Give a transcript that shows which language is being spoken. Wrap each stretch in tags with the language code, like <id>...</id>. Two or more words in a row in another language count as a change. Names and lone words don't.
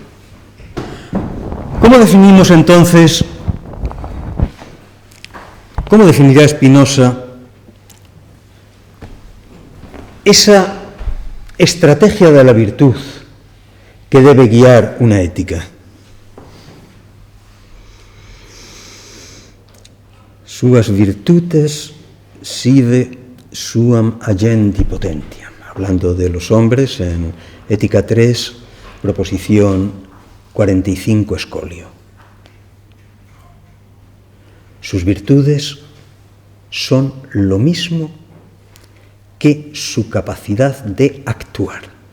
<es>¿Cómo definimos entonces, cómo definirá Spinoza esa estrategia de la virtud que debe guiar una ética?</es> <la>Suas virtutes sive suam agendi potentiam.</la> <es>Hablando de los hombres en Ética 3, proposición 45 escolio. Sus virtudes son lo mismo que su capacidad de actuar.</es>